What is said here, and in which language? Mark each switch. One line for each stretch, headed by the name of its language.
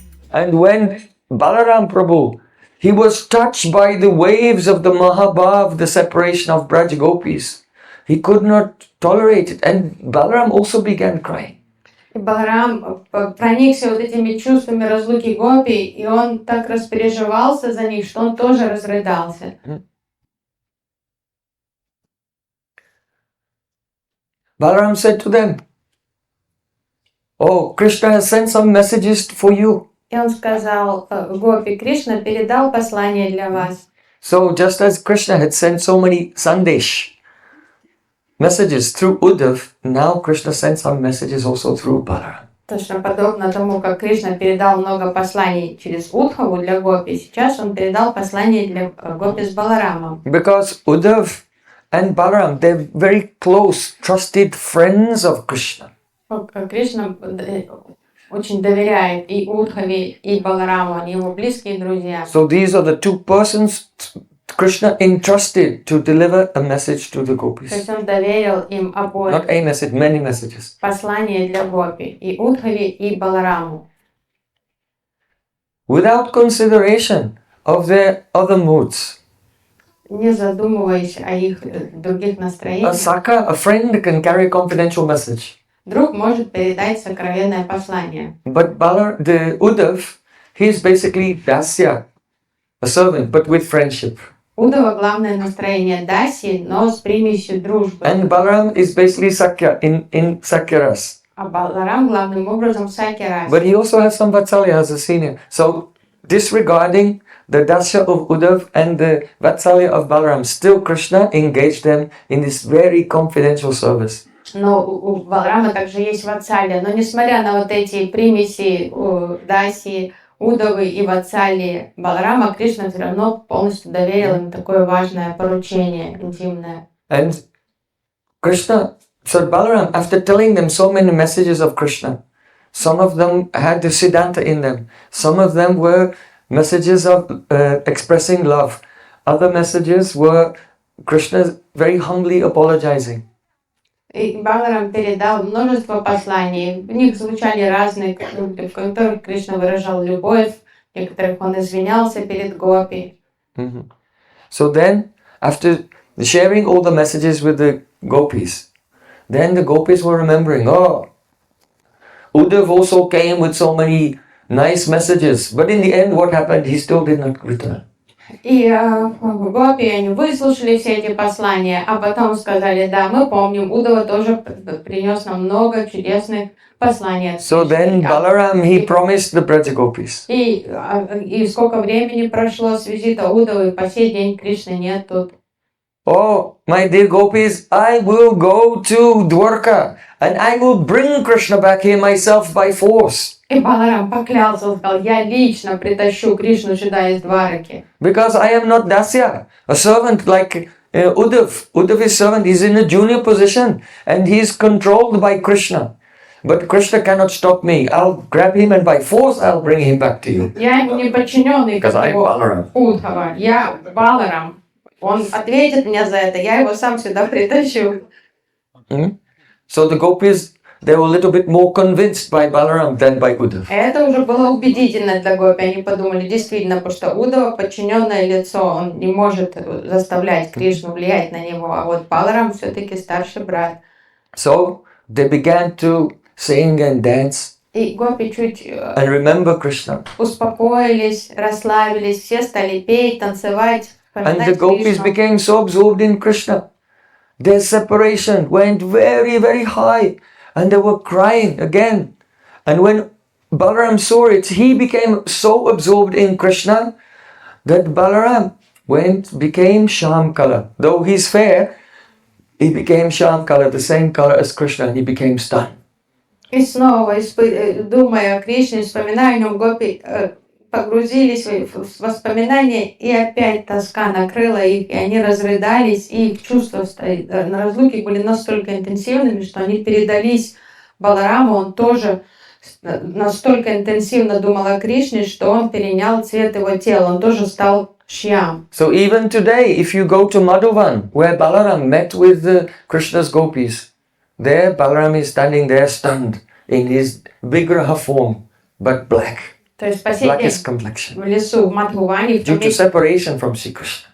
English: And when Balaram Prabhu, he was touched by the waves of the Mahabhav, the separation of Braj Gopis, he could not tolerate it. And Balaram also began crying.
Russian: И Баларам проникся вот этими чувствами разлуки гопи, и он так распереживался за них, что он тоже разрыдался.
English: Balaram said to them, oh, Krishna has sent some messages for you.
Russian: И он сказал, гопи, Кришна передал послание для вас.
English: So just as Krishna had sent so many Sandesh messages through Uddhav, now Krishna sent some messages also through Balaram.
Russian: Точно подобно тому, как Кришна передал много посланий через Удхаву для гопи, сейчас он передал послание для гопи с Баларамом.
English: Because Uddhav and Balaram, they're very close, trusted friends of Krishna.
Russian: Кришна очень доверяет и Удхаве, и Балараму, они его близкие друзья.
English: So these are the two persons Krishna entrusted to deliver a message to the
Russian: То
English: gopis.
Russian: есть он доверил им обоим
English: Not a message, many messages.
Russian: послание для гопи, и Удхаве, и Балараму.
English: Without consideration of their other moods.
Russian: Не задумываясь о их других
English: A
Russian: настроениях,
English: Saka, a friend, can carry a confidential message.
Russian: друг может передать сокровенное послание.
English: But the Uddhav, he is basically Dasya, a servant, but with friendship.
Russian: Удава главное настроение Даси, но с примесью дружбы.
English: And Balaram is basically Sakya, in Sakyaras.
Russian: А Баларам главным образом Сакирас.
English: But he also has some Vatsalya as a senior. So disregarding the Dasya of Uddhav and the Vatsalya of Balaram, still Krishna engaged them in this very confidential service.
Russian: Но у Баларама также есть Ватсалия. Но несмотря на вот эти примеси Даси, Удавы и Ватсалии Баларама, Кришна все равно полностью доверил им такое важное поручение, интимное.
English: And Krishna, so Balaram, after telling them so many messages of Krishna, some of them had the Siddhanta in them, some of them were messages of expressing love, other messages were Krishna very humbly apologizing.
Russian: И Баларам передал множество посланий. В них звучали разные, в которых Кришна выражал любовь, в некоторых он извинялся перед гопи.
English: So then, after sharing all the messages with the gopis, then the gopis were remembering, oh, Uddhav also came with so many nice messages, but in the end what happened? He still did not return.
Russian: И гопи, они выслушали все эти послания, а потом сказали, да, мы помним, Удава тоже принес нам много чудесных посланий.
English: So then Balaram, he promised the Braja gopis.
Russian: И сколько времени прошло с визита Удавы, по сей день Кришны нет тут.
English: Oh, my dear gopis, I will go to Dwarka and I will bring Krishna back here myself by force.
Russian: И Баларам поклялся, он сказал, я лично притащу Кришну сюда из Двараки.
English: Because I am not Dasya, a servant like Uddhav. Uddhav is servant, he's in a junior position and he is controlled by Krishna. But Krishna cannot stop me. I'll grab him and by force I'll bring him back to you.
Russian: Я ему не подчиненный, как его Удхава. Я Баларам. Он ответит мне за это, я его сам сюда притащу.
English: So the gopis, they were a little bit more convinced by Balaram than by Uddhav.
Russian: Это уже было убедительно для гопи. Они подумали, действительно, потому что Удава подчиненное лицо, он не может заставлять Кришну влиять на него, а вот Баларам все-таки старший брат.
English: So they began to sing and dance
Russian: И гопи чуть
English: and remember Krishna.
Russian: успокоились, расслабились, все стали петь, танцевать,
English: And the
Russian: вспоминать
English: gopis
Russian: Кришну.
English: became so absorbed in Krishna. Their separation went very, very high. And they were crying again. And when Balaram saw it, he became so absorbed in Krishna that Balaram became Sham color. Though he's fair, he became Sham color, the same color as Krishna, and he became stunned.
Russian: И снова, думая о Кришне, вспоминая о нем, гопи погрузились в воспоминания, и опять тоска накрыла их, и они разрыдались, и их чувства на разлуке были настолько интенсивными, что они передались Балараму. Он тоже настолько интенсивно думал о Кришне, что он перенял цвет его тела, он тоже стал Шьям.
English: So even today, if you go to Madhuvan, where Balaram met with the Krishna's gopis, there Balaram is standing there stunned in his Vigraha form, but black.
Russian: То есть по сей
English: Blackest
Russian: день
English: complexion.
Russian: в лесу, в Мадхуване,
English: Due to separation from Sri Krishna.